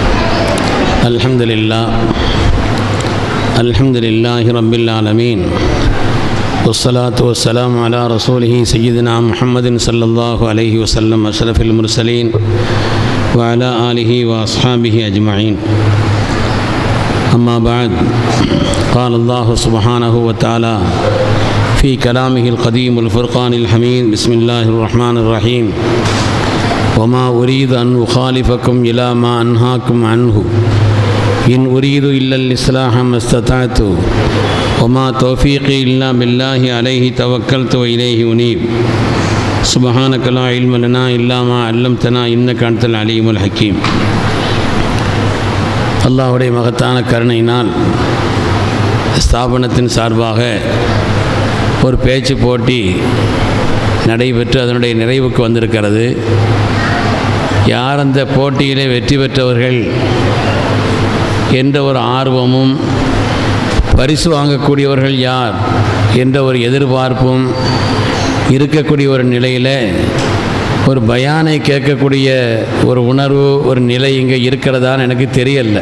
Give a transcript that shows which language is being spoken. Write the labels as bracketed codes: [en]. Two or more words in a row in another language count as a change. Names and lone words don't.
[ar] الحمد لله رب العالمين. والصلاة والسلام على رسوله سيدنا محمد صلى الله عليه وسلم أشرف المرسلين وعلى آله وأصحابه أجمعين. أما بعد. قال الله سبحانه وتعالى في كلامه القديم الفرقان الحميد. بسم الله الرحمن الرحيم. وما أريد أن أخالفكم إلى ما أنهاكم عنه إن أريد إلا الإصلاح ما استطعت وما توفيقي إلا بالله عليه توكلت وإليه أنيب. سبحانك لا علم لنا إلا ما علمتنا إنك أنت العليم الحكيم. [ta] அல்லாஹ்வுடைய மகத்தான கருணையினால் ஸ்தாபனத்தின் சார்பாக ஒரு பேச்சு போட்டி நடைபெற்று அதனுடைய நிறைவுக்கு வந்திருக்கிறது. யார் அந்த போட்டியிலே வெற்றி பெற்றவர்கள் என்ற ஒரு ஆர்வமும், பரிசு வாங்கக்கூடியவர்கள் யார் என்ற ஒரு எதிர்பார்ப்பும் இருக்கக்கூடிய ஒரு நிலையில் ஒரு பயானை கேட்கக்கூடிய ஒரு உணர்வு, ஒரு நிலை இங்கே இருக்கிறதான்னு எனக்கு தெரியலை.